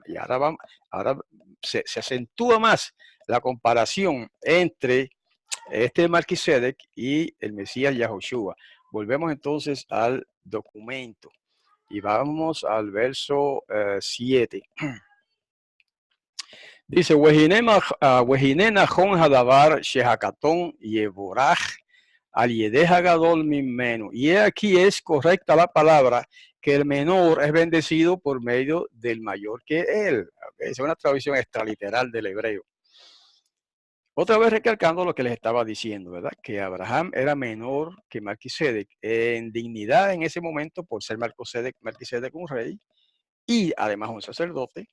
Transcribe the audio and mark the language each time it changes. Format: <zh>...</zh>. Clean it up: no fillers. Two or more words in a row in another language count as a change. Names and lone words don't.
<es>Y ahora se acentúa más la comparación entre este Melquisedec y el Mesías Yahushua. Volvemos entonces al documento y vamos al verso 7. Dice,</es> <he>והנה נכון הדבר שהקטן יבורך על ידי גדול ממנו.</he> <es>Y aquí es correcta la palabra que el menor es bendecido por medio del mayor que él. Okay, es una traducción extraliteral del hebreo. Otra vez recalcando lo que les estaba diciendo, ¿verdad? Que Abraham era menor que Melquisedec en dignidad en ese momento por ser Melquisedec un rey y además un sacerdote.</es>